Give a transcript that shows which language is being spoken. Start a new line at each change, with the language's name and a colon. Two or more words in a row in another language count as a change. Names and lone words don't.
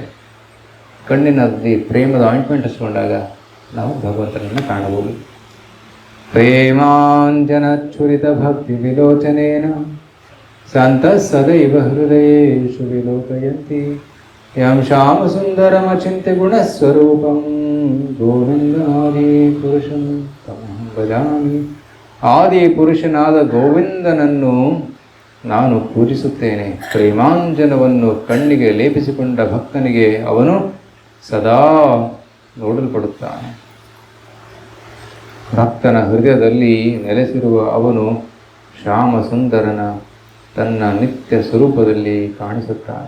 Kannada: ಕಣ್ಣಿನಲ್ಲಿ ಪ್ರೇಮದ ಆಯಿಂಟ್ಮೆಂಟ್ ಹಚ್ಕೊಂಡಾಗ ನಾವು ಭಗವಂತನನ್ನು ಕಾಣಬಹುದು.
Sanskrit: ಪ್ರೇಮಾಂಜನಚ್ಛುರಿತ ಭಕ್ತಿ ವಿಲೋಚನೇನ ಸಂತ ಸದೈವ ಹೃದಯೇಷು ವಿಲೋಕಯಂತಿ ಯಂ ಶ್ಯಾಮ ಸುಂದರಮಚಿಂತ್ಯ ಗುಣಸ್ವರೂಪಂ ಗೋವಿಂದಾದಿ ಪುರುಷಂ ತಮಹಂ ಭಜಾಮಿ.
Kannada: ಆದಿ ಪುರುಷನಾದ ಗೋವಿಂದನನ್ನು ನಾನು ಪೂಜಿಸುತ್ತೇನೆ. ಪ್ರೇಮಾಂಜನವನ್ನು ಕಣ್ಣಿಗೆ ಲೇಪಿಸಿಕೊಂಡ ಭಕ್ತನಿಗೆ ಅವನು ಸದಾ ನೋಡಲ್ಪಡುತ್ತಾನೆ. ಭಕ್ತನ ಹೃದಯದಲ್ಲಿ ನೆಲೆಸಿರುವ ಅವನು ಶ್ಯಾಮ ಸುಂದರನ ತನ್ನ ನಿತ್ಯ ಸ್ವರೂಪದಲ್ಲಿ ಕಾಣಿಸುತ್ತಾನೆ.